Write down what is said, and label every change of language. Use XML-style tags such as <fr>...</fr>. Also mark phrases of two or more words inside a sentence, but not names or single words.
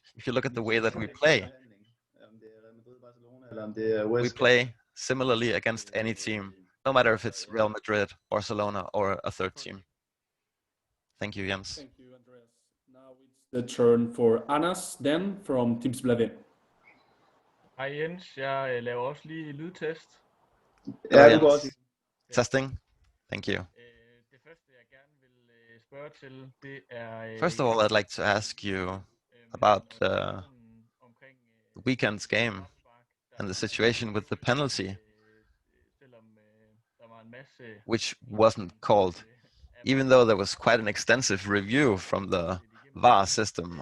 <en>If you look at the way that we play similarly against any team, no matter if it's Real Madrid, Barcelona, or a third team. Thank you, Jens. Thank you, Andreas. Now it's the turn for Anas, then from Tipsbladet.</en> <da>Hej Jens, jeg laver også lige lydtest. Ja, det går også.</da> <en>Testing. Thank you.</en> <da>Det første, jeg gerne vil spørge til, det er...</da> <en>First of all, I'd like to ask you about the weekend's game and the situation with the penalty, which wasn't called, even though there was quite an extensive review from the VAR system.</en>